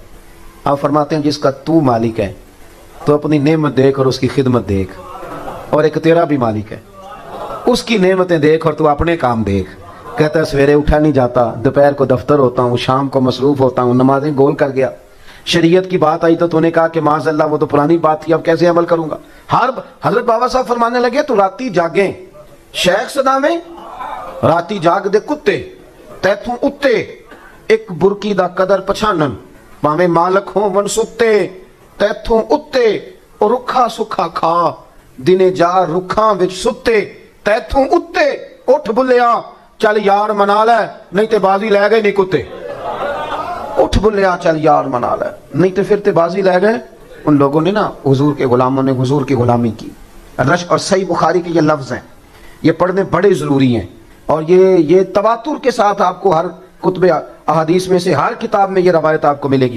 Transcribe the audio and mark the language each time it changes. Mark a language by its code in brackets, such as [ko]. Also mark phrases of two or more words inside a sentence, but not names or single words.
[ur] آپ فرماتے ہیں جس کا تو مالک ہے تو اپنی نعمت دیکھ اور اس کی خدمت دیکھ, اور ایک تیرا بھی مالک ہے اس کی نعمتیں دیکھ اور تو اپنے کام دیکھ. کہتا ہے سویرے اٹھا نہیں جاتا, دوپہر کو دفتر ہوتا ہوں, شام کو مصروف ہوتا ہوں, نمازیں گول کر گیا. شریعت کی بات آئی تو نے کہا کہ معاذ اللہ وہ تو پرانی بات تھی, اب کیسے عمل کروں گا. حضرت بابا صاحب فرمانے لگے [pa] تو راتی جاگیں شیخ صدا میں, راتی جاگ دے کتے تیتھوں اتے, ایک برکی دا قدر پچھانن پاویں مالک ہوں من ستے, تیتھوں اتے اور رکھا سکھا کھا, دنے جا رکھاں وچ ستے, تیتھوں اتے اٹھ بلیا چل یار منا لے نہیں تے بازی لے گئے نہیں کتے. اٹھ بلیا چل یار منا لے نہیں تے پھر تے بازی لے گئے. [ur] ان لوگوں نے نا حضور کے غلاموں نے حضور کی غلامی کی. رش اور صحیح بخاری کے یہ لفظ ہیں, یہ پڑھنے بڑے ضروری ہیں, اور یہ تواتر کے ساتھ آپ کو ہر کتب احادیث میں سے ہر کتاب میں یہ روایت آپ کو ملے گی.